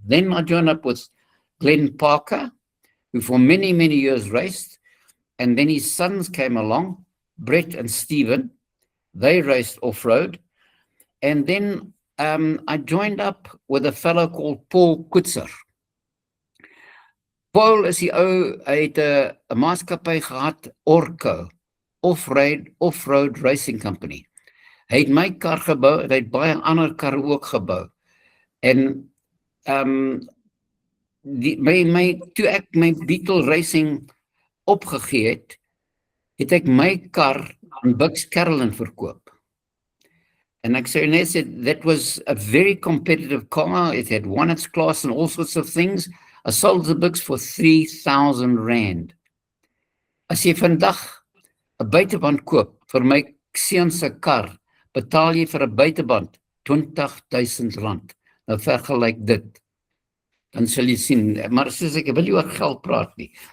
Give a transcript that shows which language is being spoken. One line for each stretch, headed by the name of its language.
English: Then I joined up with Glenn Parker, who for many, many years raced. And then his sons came along, Brett and Stephen. They raced off-road. And then I joined up with a fellow called Paul Kutzer.
Afrikaans: Paul is die ou, hy het 'n maatskappy gehad, Orco, Off-Road Racing Company. Hy het my kar gebou, hy het baie ander karre ook gebou. En toe ek my Beetle Racing opgegee het ek my kar aan Bux Carolyn verkoop.
English: And
Afrikaans: ek sê net,
English: that was a very competitive car. It had won its class and all sorts of things. I sold the Bux for 3,000 rand.
Afrikaans: As jy vandag 'n buiteband koop vir my seun se kar, betaal jy vir 'n buiteband 20,000 rand. Nou vergelyk dit. Dan sal jy sien, maar soos ek wil nie oor geld praat nie.